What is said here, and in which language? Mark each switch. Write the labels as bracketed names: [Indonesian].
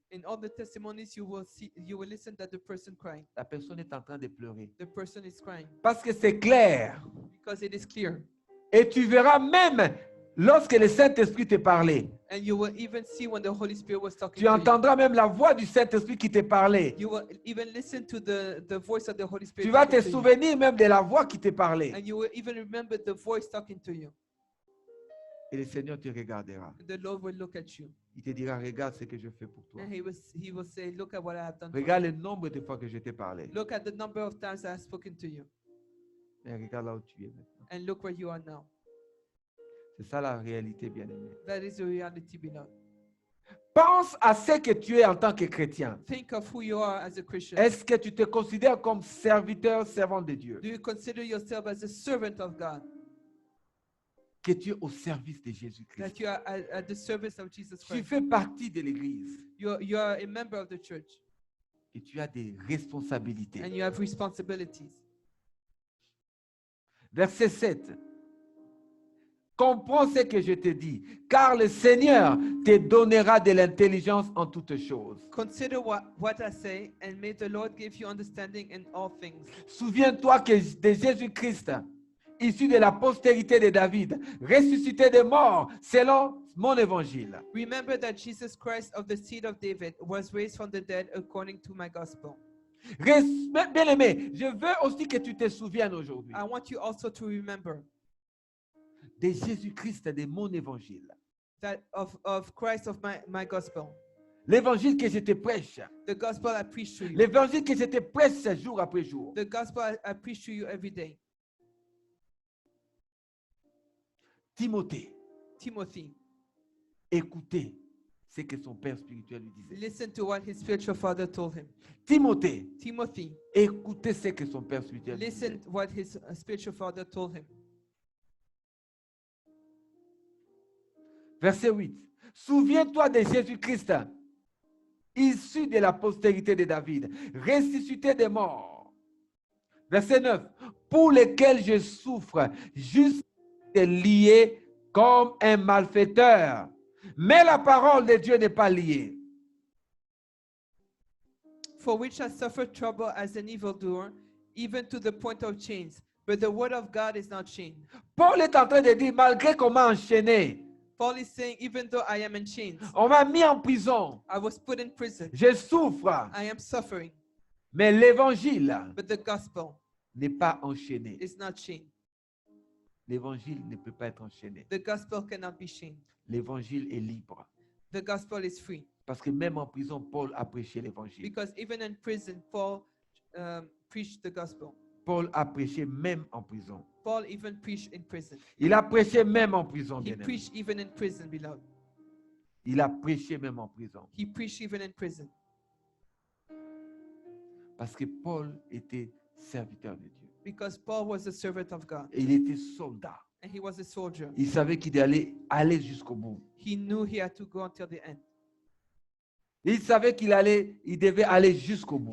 [English] in all the testimonies you will listen that the person crying. [French] La personne est en train de pleurer. [English] The person is crying [French] Parce que c'est clair. [English] because it is clear. [French] Et tu verras même lorsque le Saint-Esprit te parlait. [English] And you will even see when the Holy Spirit was talking [French] Tu [English] to you. [French] entendras même la voix du Saint-Esprit qui te parlait. [English] You will even listen to the voice of the Holy Spirit. [French] Tu vas te [English] talking to you. [French] souvenir même de la voix qui te parlait. [English] And you will even remember the voice talking to you. [French] Et le Seigneur te regardera. [English] And the Lord will look at you. [French] Il te dira, regarde ce que je fais pour toi. [English] And he will say, look at what I have done for [French] Regarde le nombre de fois que je t'ai parlé. [English] you. Look at the number of times I have spoken to you. [French] Et regarde là où tu es maintenant. [English] And look where you are now. [French] C'est ça la réalité, bien-aimé. [English] That is the reality, beloved. [French] Pense à ce que tu es en tant que chrétien. [English] Think of who you are as a Christian. [French] Est-ce que tu te considères comme serviteur, servant de Dieu? [English] Do you consider yourself as a servant of God? [French] Que tu es au service de Jésus-Christ. [English] That you are at the service of Jesus [French] Tu [English] Christ? [French] fais partie de l'Église [English] You are a member of the church. [French] et tu as des responsabilités. [English] And you have responsibilities. [French] Verset 7. Comprends ce que je te dis, car le Seigneur te donnera de l'intelligence en toutes choses. [English] Consider what I say, and may the Lord give you understanding in all things. [French] Souviens-toi que de Jésus-Christ, issu de la postérité de David, ressuscité des morts selon mon évangile. [English] Remember that Jesus Christ of the seed of David was raised from the dead according to my gospel. [French] Bien-aimé, je veux aussi que tu te souviennes aujourd'hui [English] I want you also to remember [French] de Jésus-Christ, de mon évangile. [English] that of Christ of my gospel. [French] L'évangile que je te prêche. [English] The gospel I preach to you. [French] L'évangile que je te prêche jour après jour. [English] The gospel I preach to you every day. [French] Timothée, [English] Timothy, [French] écoutez ce que son père spirituel lui disait. [English] listen to what his spiritual father told him. [French] Timothée, [English] Timothy, [French] écoutez ce que son père spirituel lui disait. [English] listen to what his spiritual father told him. [French] Verset 8. Souviens-toi de Jésus-Christ, issu de la postérité de David, ressuscité des morts. Verset 9. Pour lequel je souffre, juste lié comme un malfaiteur. Mais la parole de Dieu n'est pas liée. [English] For which I suffer trouble as an evildoer, even to the point of chains. But the word of God is not chained. [French] Paul est en train de dire, malgré qu'on m'a enchaîné, [English] Paul is saying, even though I am in chains, [French] on m'a mis en prison, [English] I was put in prison, [French] je souffre, [English] I am suffering, [French] mais l'évangile [English] but the gospel [French] n'est pas enchaîné. [English] is not chained. [French] L'évangile ne peut pas être enchaîné. [English] The gospel cannot be chained. [French] L'évangile est libre. [English] The gospel is free. [French] Parce que même en prison, Paul a prêché l'évangile. [English] Because even in prison, Paul preached the gospel. [French] Paul a prêché même en prison. [English] Paul even preached in prison. [French] Il a prêché même en prison, [English] He [French] bien-aimé. [English] preached even in prison, beloved. [French] Il a prêché même en prison. [English] He preached even in prison. [French] Parce que Paul était serviteur de Dieu. [English] Because Paul was a servant of God. [French] Et il était soldat. [English] And he was a soldier. [French] Il savait qu'il allait aller jusqu'au bout. [English] He knew he had to go until the end. [French] Il savait il devait aller jusqu'au bout.